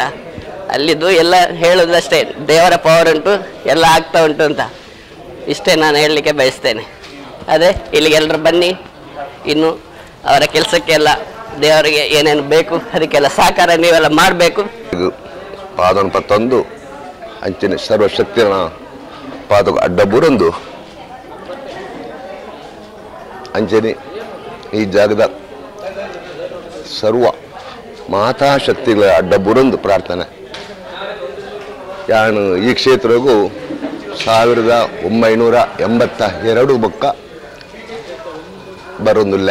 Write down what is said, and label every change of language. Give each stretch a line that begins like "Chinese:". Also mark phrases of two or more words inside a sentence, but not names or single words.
Kannada: ಅಲ್ಲಿದ್ದು ಎಲ್ಲ ಹೇಳೋದಷ್ಟೇ, ದೇವರ ಪವರ್ ಉಂಟು, ಎಲ್ಲ ಆಗ್ತಾ ಉಂಟು ಅಂತ. ಇಷ್ಟೇ ನಾನು ಹೇಳಲಿಕ್ಕೆ ಬಯಸ್ತೇನೆ. ಅದೇ ಇಲ್ಲಿಗೆಲ್ಲರೂ ಬನ್ನಿ, ಇನ್ನು ಅವರ ಕೆಲಸಕ್ಕೆಲ್ಲ ದೇವರಿಗೆ ಏನೇನು ಬೇಕು ಅದಕ್ಕೆಲ್ಲ ಸಹಕಾರ ನೀವೆಲ್ಲ ಮಾಡಬೇಕು.
Tulu: ಪಾದನ ಪತ್ತೊಂದು ಅಂಚಿನ ಸರ್ವಶಕ್ತಿನ ಪಾದ ಅಡ್ಡ ಬುರಂದು ಅಂಚನೆ ಈ ಜಾಗದ ಸರ್ವ ಮಾತಾಶಕ್ತಿಗಳ ಅಡ್ಡ ಬುರಂದು ಪ್ರಾರ್ಥನೆ. ಯಾನು ಈ ಕ್ಷೇತ್ರಗೂ 1982 ಬೊಕ್ಕ ಬರೊಂದುಲ್ಲೆ.